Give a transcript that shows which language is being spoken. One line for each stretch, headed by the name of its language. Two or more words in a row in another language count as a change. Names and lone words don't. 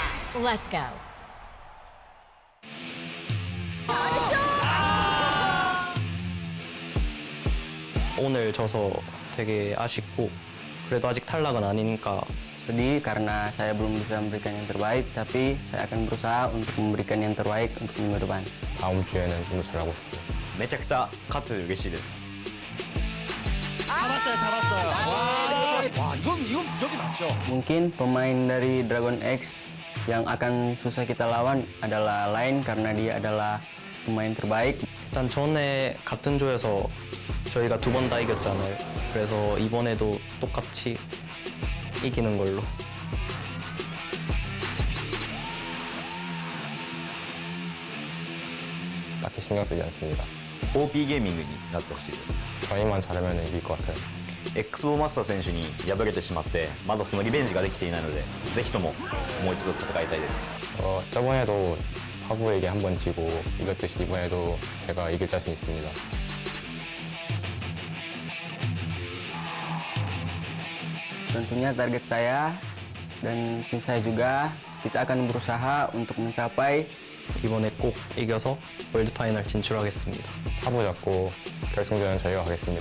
English: Let's go.
Korean: 오늘 져서 되게 아쉽고 그래도 아직 탈락은 아니니까
Indonesian: Sedih karena saya belum bisa memberikan yang terbaik, tapi saya akan berusaha untuk memberikan yang terbaik untuk minggu depan.
Korean: 다음 주에는 좀 더 잘하고 싶어요.
Japanese: めちゃくちゃ勝って嬉しいです
Korean: 와, 이건 무적이 맞죠.
Indonesian: Mungkin pemain dari DragonX yang akan susah kita lawan adalah lain karena dia adalah pemain terbaik.
Korean: 일단 전에 같은 조에서 저희가 2번 다 이겼잖아요. 그래서 이번에도 똑같이 이기는 걸로. 딱히 신경 쓰지 않습니다.
Japanese: OP ゲーミングになってほしいです
Korean: 저희만 잘하면 이길 것 같아요.
Japanese: Xボマスター選手に敗れてしまってまだそのリベンジができていないのでぜひとももう一度戦いたいです
Korean: 저번에도 파부에게 한 번 지고 이겼듯이 이번에도 제가 이길 자신 있습니다.
Indonesian: Tentunya target saya dan tim saya juga, kita akan berusaha untuk mencapai
Korean: 이번에 꼭 이겨서 월드 파이널 진출하겠습니다. 파부 잡고 결승전은 저희가 가겠습니다.